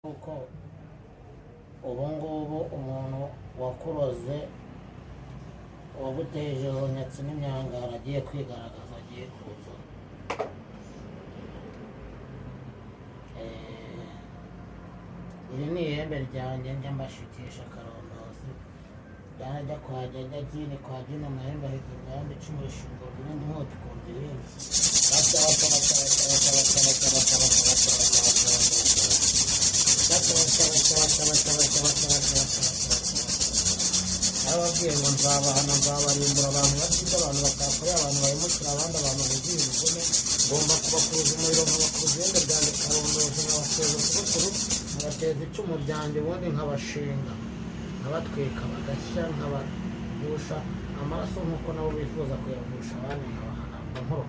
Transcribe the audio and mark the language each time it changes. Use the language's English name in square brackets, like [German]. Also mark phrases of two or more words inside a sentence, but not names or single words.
[Kinyarwanda] kuko ubu ngubu umuntu wakuroze waguteje nyatsi n'imyangara agiye kwigaragaza, agiye kuza. Iri ni ihembe ryanjye njya mbashukisha akarondozi, byajya kwa jini kwa jini amahembe ahita ayandi icumu rishinga ubundi nkota ukumva irindi ababwiye ngo nzabahana nzabarimbura abantu bafite abantu batakoreye abantu bahemukira abandi abantu buzuye ubugome, ngomba kubakuruza umuriro nkabakuruza ihembe ryanjye karondozi, nkabateza ukubukuru, nkabateza icumu ryanjye ubundi nkabashinga nkabatwika bagashya, nkabagusha amaraso nk'uko nabo bifuza kuyagusha abandi, nkabahana nkoroka.